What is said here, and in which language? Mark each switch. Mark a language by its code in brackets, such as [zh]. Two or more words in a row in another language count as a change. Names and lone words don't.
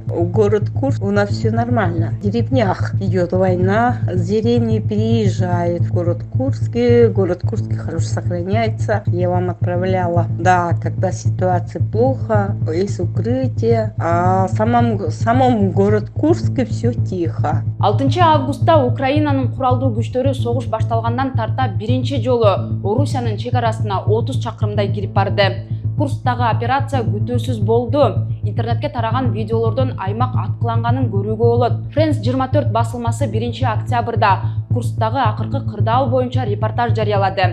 [ru] Город Курск, у нас все нормально. В деревнях идет война, с деревни переезжает в город Курск. Город Курск хорошо сохраняется. Я вам отправляла, да, когда ситуация плохо, есть укрытие. А в самом город Курске все тихо. [ky] 6 августта Украинанын куралдуу күчтөрү согуш башталгандан тарта биринчи жолу Орусиянын чек арасына 30 чакырымдай кирип барды. Курсктагы операция күтүүсүз болду. Интернетке тараган видеолордон аймак аткыланганын көрүүгө болот. France 24 басылмасы 1 октябрда Курсктагы акыркы кырдаал боюнча репортаж жарыялады.